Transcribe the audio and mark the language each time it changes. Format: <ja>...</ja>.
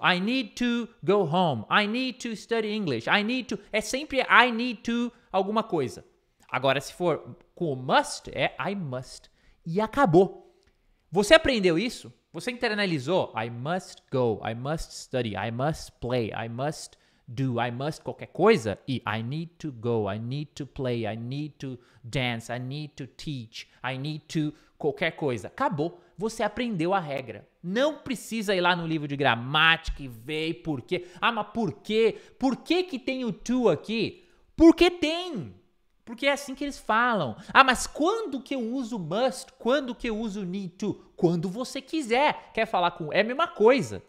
<en>I need to go home. I need to study English. I need to...</en> <pt>É sempre</pt> <en>I need to</en> <pt>alguma coisa. Agora, se for com o must, é</pt> <en>I must.</en> <pt>E acabou. Você aprendeu isso? Você internalizou</pt> <en>I must go, I must study, I must play, I must do, I must</en> <pt>qualquer coisa, e</pt> <en>I need to go, I need to play, I need to dance, I need to teach, I need to</en> <pt>qualquer coisa. Acabou. Você aprendeu a regra. Não precisa ir lá no livro de gramática e ver por quê. Ah, mas por quê? Por que que tem o to aqui? Porque tem. Porque é assim que eles falam. Ah, mas quando que eu uso must? Quando que eu uso need to? Quando você quiser. Quer falar com... É a mesma coisa.</pt>